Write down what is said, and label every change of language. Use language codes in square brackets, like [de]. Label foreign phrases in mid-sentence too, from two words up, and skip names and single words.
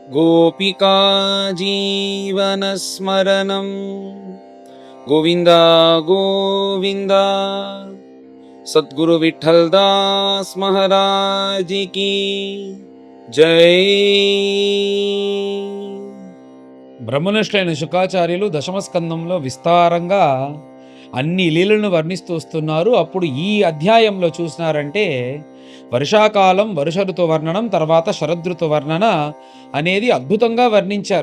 [sa] गोपिका जीवनस्मरणं गोविन्द गोविन्द। [hi] सद्गुरु विठ्ठल दास महाराज की जय। [te] బ్రహ్మనిష్ఠులైన శుకాచార్యులు దశమ స్కందంలో విస్తారంగా అన్ని లీలను వర్ణిస్తూ వస్తున్నారు. అప్పుడు ఈ అధ్యాయంలో చూసినారంటే వర్షాకాలం, వర్ష ఋతు వర్ణనం, తర్వాత శరదృతు వర్ణన అనేది అద్భుతంగా వర్ణించారు.